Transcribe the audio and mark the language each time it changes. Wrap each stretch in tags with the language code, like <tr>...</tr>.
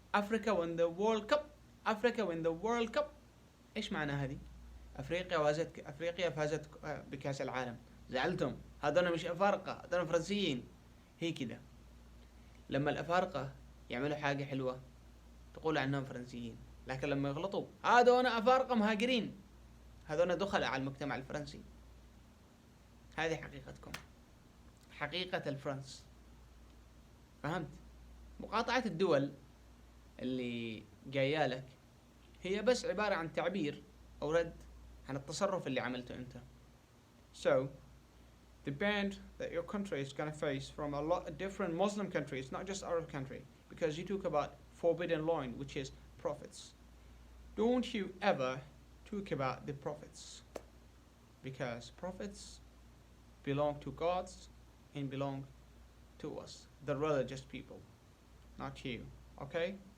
<en>Africa win the World Cup. Africa win the World Cup.</en> <ar>ايش معنى هذه؟ افريقيا فازت بكأس العالم. زعلتم. هذول مش افارقة، هذول فرنسيين. هي كده. لما الافارقة يعملوا حاجة حلوة تقول عنهم فرنسيين، لكن لما يغلطوا هذول افارقة مهاجرين، هذول دخل على المجتمع الفرنسي. هذه حقيقتكم، حقيقة الفرنس. فهمت؟ مقاطعة الدول اللي جايالك هي بس عبارة عن تعبير أو رد عن التصرف اللي عملته أنت.</ar> <en>So, the ban that your country is gonna face from a lot of different Muslim countries, not just Arab country, because you talk about forbidden line, which is prophets. Don't you ever talk about the prophets, because prophets belong to gods and belong to us, the religious people, not you. Okay?</en>